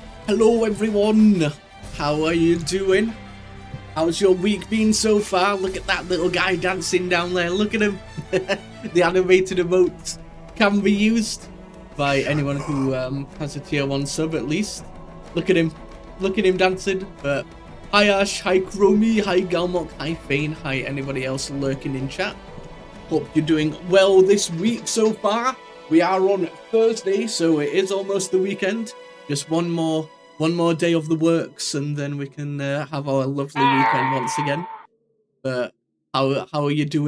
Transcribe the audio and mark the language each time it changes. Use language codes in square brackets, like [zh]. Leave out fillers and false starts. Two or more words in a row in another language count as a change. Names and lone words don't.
[en] Hello everyone, how are you doing? How's your week been so far? Look at that little guy dancing down there, look at him. The animated emotes can be used by anyone who has a tier 1 sub at least. Look at him dancing. But hi Ash, hi Chromie, hi Galmok, hi Fane, hi anybody else lurking in chat. Hope you're doing well this week so far. We are on Thursday, so it is almost the weekend. Just one more day of the works, and then we can have our lovely weekend once again. But how are you doing?